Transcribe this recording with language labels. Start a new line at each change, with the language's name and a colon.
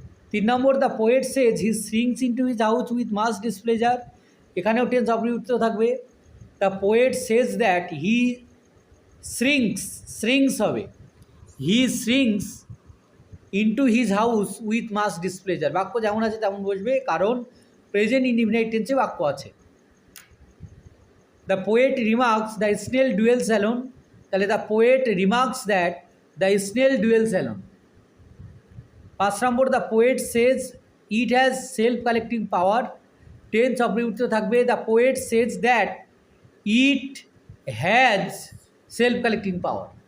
English: 3 নম্বর, the poet says he shrinks into his house with much displeasure.
Bangla: এখানেও tense অপরিবর্তিত থাকবে।
English: the poet says that he shrinks
Bangla: হবে,
English: he shrinks into his house with much displeasure।
Bangla: বাক্য যেমন আছে তেমন বসবে, কারণ প্রেজেন্ট ইনডিফিনাইট টেন্সে বাক্য আছে।
English: the poet remarks the snail dwells alone, তাহলে the poet remarks that the snail dwells alone। 5 নম্বর, the poet says it has self collecting power।
Bangla: Tense অপরিবর্তিত থাকবে।
English: the poet says that it has self collecting power।